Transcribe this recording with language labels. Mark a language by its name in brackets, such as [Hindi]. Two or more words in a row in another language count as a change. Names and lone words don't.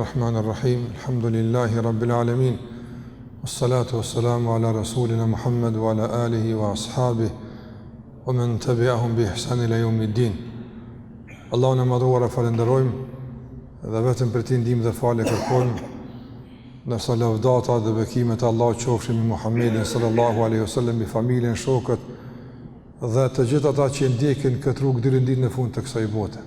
[Arabic] بسم الله الرحمن الرحيم. الحمد لله رب العالمين. والصلاة والسلام على رسولنا محمد وعلى آله وأصحابه ومن تبعهم بإحسان إلى يوم الدين. [Albanian] Allahun e madhuar falenderojmë dhe vetëm për ti ndihmë dhe falë kërkojmë. Ndërsa lavdata dhe bekimet e Allahut qofshin me Muhammedin [Arabic] صلى الله عليه وسلم, [Albanian] me familjen, shokët dhe të gjithë ata që ndjekin këtë rrugë deri në ditën e fundit të kësaj bote.